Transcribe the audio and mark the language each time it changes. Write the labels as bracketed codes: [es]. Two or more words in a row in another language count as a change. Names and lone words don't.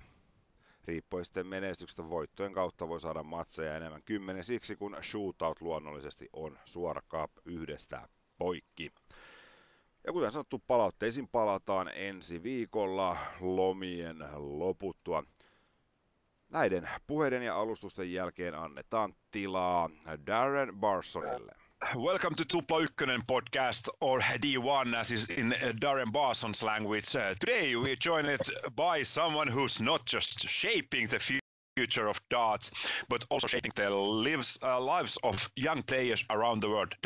[fi] Riippuen sitten menestyksestä voittojen kautta voi saada matseja enemmän 10 siksi, kun shootout luonnollisesti on suora cup yhdestä poikki. Ja kuten sanottu, palautteisiin palataan ensi viikolla lomien loputtua. Näiden puheiden ja alustusten jälkeen annetaan tilaa Darren Barsonille. [en] Welcome to Tupla Ykkönen podcast, or D1 as is in Darren Barson's language. Today we're joined by someone who's not just shaping the future of darts, but also shaping the lives of young players around the world.